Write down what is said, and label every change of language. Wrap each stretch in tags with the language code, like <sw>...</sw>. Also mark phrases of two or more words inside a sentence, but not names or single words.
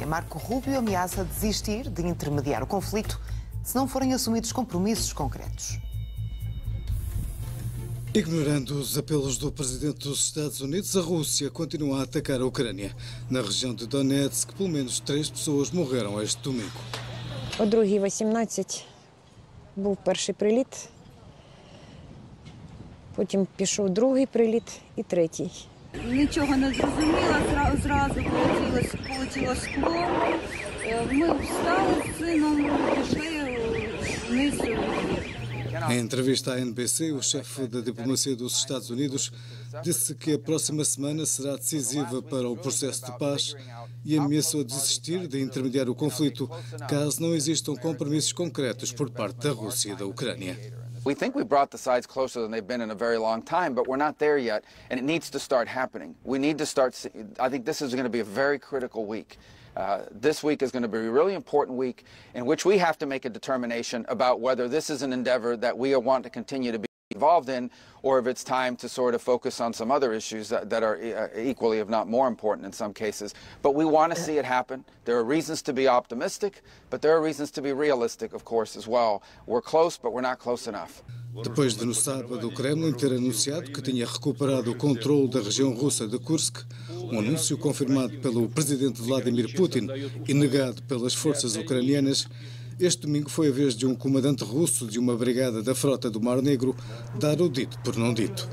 <pt>Marco Rubio ameaça desistir de intermediar o conflito se não forem assumidos compromissos concretos. Ignorando os apelos do presidente dos Estados Unidos, a Rússia continua a atacar a Ucrânia. Na região de Donetsk, pelo menos 3 pessoas morreram este domingo.</pt> <uk>О 2:18 був перший приліт. Потім пішов другий приліт і третій. Нічого не зрозуміла, зразу полетіло скло. Ми встали з сином, пішли вниз.</uk> <pt>Em entrevista à NBC, o chefe da diplomacia dos Estados Unidos disse que a próxima semana será decisiva para o processo de paz e ameaçou desistir de intermediar o conflito caso não existam compromissos concretos por parte da Rússia e da Ucrânia.</pt> <en>We think we brought the sides closer than they've been in a very long time, but we're not there yet, and it needs to start happening. We need to start, I think this is going to be a very critical week. This week is going to be a really important week in which we have to make a determination about whether this is an endeavor that we want to continue to be involved in, or if it's time to sort of focus on some other issues that are equally, if not more important in some cases. But we want to see it happen. There are reasons to be optimistic, but there are reasons to be realistic, of course, as well. We're close, but we're not close enough.</en> <pt>Depois de, no sábado, o Kremlin ter anunciado que tinha recuperado o controle da região russa de Kursk, um anúncio confirmado pelo presidente Vladimir Putin e negado pelas forças ucranianas, este domingo foi a vez de um comandante russo de uma brigada da frota do Mar Negro dar o dito por não dito.</pt>